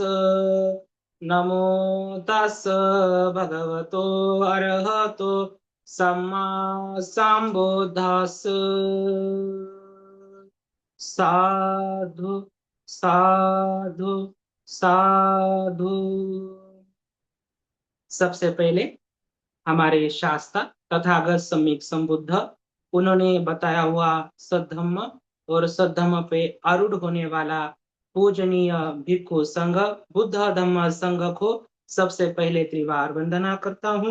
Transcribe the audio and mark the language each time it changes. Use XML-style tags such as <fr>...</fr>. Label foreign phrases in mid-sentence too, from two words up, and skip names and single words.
<pi>नमो तस् भगवतो अरहतो सम्मा सम्बुद्धस्। साधु साधु साधु।</pi> <hi>सबसे पहले हमारे शास्त्र तथागत सम्यक संबुद्ध उन्होंने बताया हुआ सद्धम्म और सद्धम्म पे आरूढ़ होने वाला पूजनीय भिक्खु संघ बुद्ध धम्म संघ को सबसे पहले त्रिवार वंदना करता हूँ।</hi>